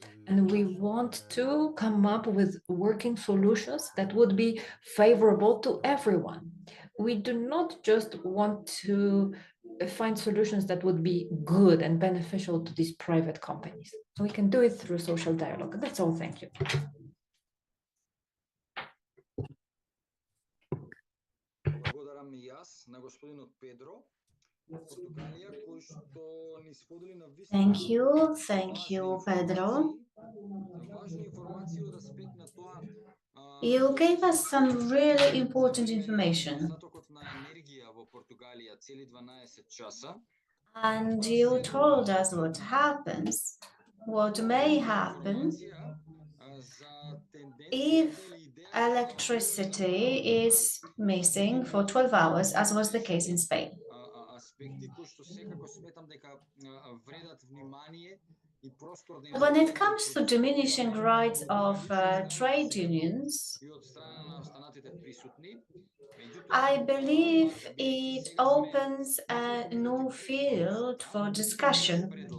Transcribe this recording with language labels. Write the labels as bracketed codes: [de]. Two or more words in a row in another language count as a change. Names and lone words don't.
[en] And we want to come up with working solutions that would be favorable to everyone. We do not just want to find solutions that would be good and beneficial to these private companies. We can do it through social dialogue. That's all. Thank you. [mk] Благодарам и јас на господинот Педро од Португалија кој што ни сподели на [en] Thank you, Pedro. [mk] важни информации од аспект на тоа. [en] You gave us some really important information. [mk] Недостатокот на енергија во Португалија цели 12 часа. [en] And you told us what may happen if electricity is missing for 12 hours, as was the case in Spain. When it comes to diminishing rights of trade unions, I believe it opens a new field for discussion.